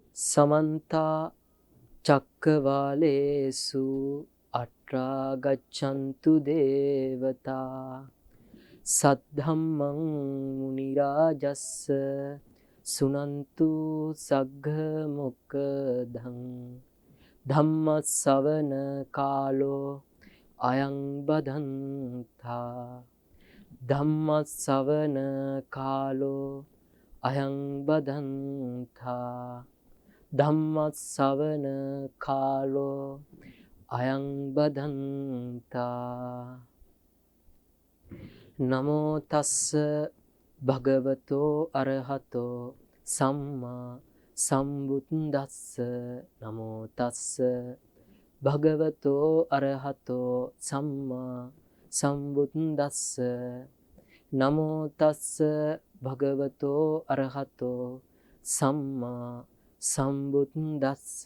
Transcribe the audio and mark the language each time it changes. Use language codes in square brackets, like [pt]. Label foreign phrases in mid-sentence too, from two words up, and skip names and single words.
[pi] समन्ता चक्रवालेषु अत्रा गच्छन्तु देवता सद्धम्मं मुनिराजस्स सुनन्तु सग्घमुक्धं धम्मसवन कालो अयं बधन्ता धम्मसवन कालो अयं बधन्ता ධම්මස්සවන කාලෝ අයං බදන්තා නමෝ තස්ස භගවතෝ අරහතෝ සම්මා සම්බුද්දස්ස නමෝ තස්ස භගවතෝ අරහතෝ සම්මා සම්බුද්දස්ස නමෝ තස්ස භගවතෝ අරහතෝ සම්මා සම්බුද්දස්ස